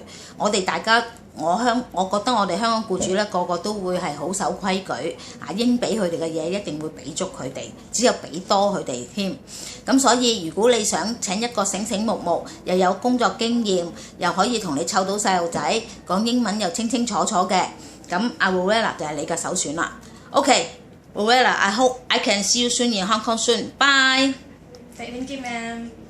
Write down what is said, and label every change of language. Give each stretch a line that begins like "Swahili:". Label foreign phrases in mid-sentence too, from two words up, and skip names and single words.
Cantonese: 我哋大家我覺得我哋香港僱主咧個個都會係好守規矩，應俾佢哋嘅嘢一定會俾足佢哋，只有俾多佢哋添。咁所以如果你想請一個醒醒目目，又有工作經驗，又可以同你湊到細路仔，講英文又清清楚楚嘅，咁阿 Rowella 就係你嘅首選啦。OK，Rowella，
English: I hope I can see you soon in Hong Kong soon. Bye. Thank you, ma'am.